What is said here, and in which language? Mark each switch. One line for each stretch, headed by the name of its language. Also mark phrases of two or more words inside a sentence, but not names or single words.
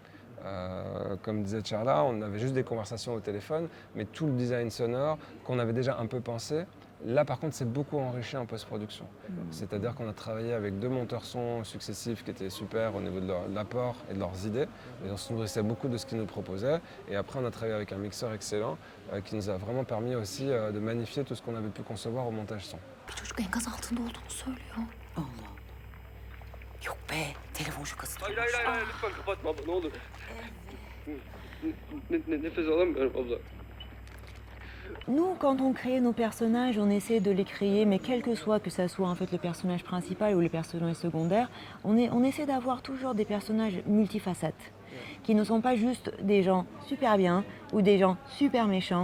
French: Comme disait Charla, on avait juste des conversations au téléphone, mais tout le design sonore qu'on avait déjà un peu pensé Là, par contre, c'est beaucoup enrichi en post-production. C'est-à-dire qu'on a travaillé avec 2 monteurs son successifs qui étaient super au niveau de l'apport et de leurs idées. Et on se nourrissait beaucoup de ce qu'ils nous proposaient. Et après, on a travaillé avec un mixeur excellent qui nous a vraiment permis aussi de magnifier tout ce qu'on avait pu concevoir au montage son.
Turkish: Bir çocuk enkaz altında olduğunu söylüyor. Allah Allah. Yok be, telefon şakası. Hayır, lütfen kapatma abla, ne olur. Nefes alamıyorum abla.
French: Nous, quand on crée nos personnages, on essaie de les créer, mais quel que soit, que ça soit en fait le personnage principal ou les personnages secondaires, on essaie d'avoir toujours des personnages multifacettes, qui ne sont pas juste des gens super bien ou des gens super méchants.